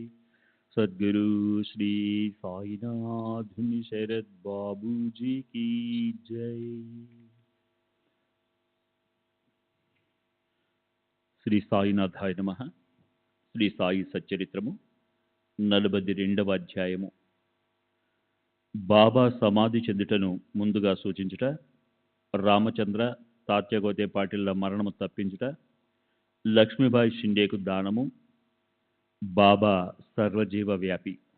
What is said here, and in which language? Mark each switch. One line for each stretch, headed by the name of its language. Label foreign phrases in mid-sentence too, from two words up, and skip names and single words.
Hindi: सद्गुरु श्री साईनाथ शरद बाबू जी की जय।
Telugu: శ్రీ సాయినాథాయ నమః. శ్రీ సాయి సచ్చరిత్రము 42వ అధ్యాయము. బాబా సమాధి చెందుటను ముందుగా సూచించుట, రామచంద్ర తాత్యాగోతే పాటిళ్ల మరణము తప్పించుట, లక్ష్మీబాయి షిండేకు దానము, బాబా సర్వజీవ వ్యాపి.